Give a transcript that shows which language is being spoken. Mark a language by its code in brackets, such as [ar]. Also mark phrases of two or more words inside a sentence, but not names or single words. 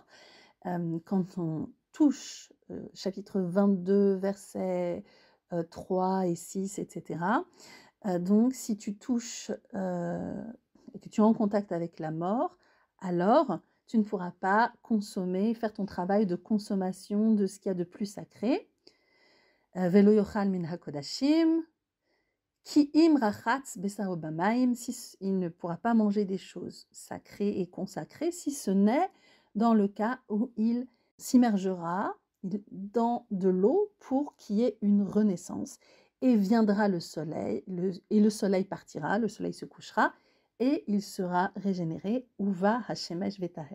[fr] Quand on touche chapitre 22, versets 3 et 6, etc. Donc, si tu touches et que tu es en contact avec la mort, alors tu ne pourras pas consommer, faire ton travail de consommation de ce qu'il y a de plus sacré. [he] ולא יאכל מן הקדשים כי אם רחץ בשרו במים, [fr] il ne pourra pas manger des choses sacrées et consacrées, si ce n'est dans le cas où il s'immergera dans de l'eau pour qu'il y ait une renaissance. Et viendra le soleil, et le soleil partira, le soleil se couchera, et il sera régénéré, [he] ובא השמש וטהר.